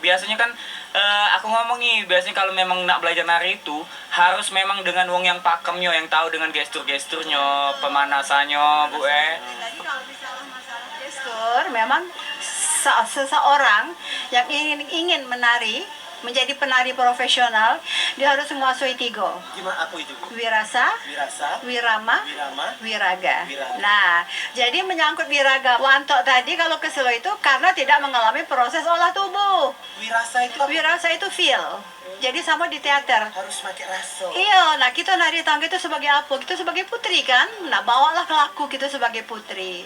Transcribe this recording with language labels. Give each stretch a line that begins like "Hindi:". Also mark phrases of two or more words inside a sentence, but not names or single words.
Indonesian: Biasanya kan aku ngomong nih, biasanya kalau memang nak belajar nari itu harus memang dengan wong yang pakemnya, yang tahu dengan gestur-gesturnya, pemanasannya, Bu Jadi kalau misalnya masalah gestur, memang seseorang yang ingin menari, menjadi penari profesional, dia harus menguasai 3. Gimana aku itu? Wirasa, Wirasa, wirama, wirama, wiraga. Wiraga. Nah, jadi menyangkut wiraga wantok tadi kalau keselo itu karena tidak mengalami proses olah tubuh. wirasa itu apa? Wirasa itu feel. Jadi sama di teater. Harus pakai raso. Iya, nah kita nari tangga itu sebagai apa? Kita sebagai putri kan? Nah, bawalah kelaku kita sebagai putri.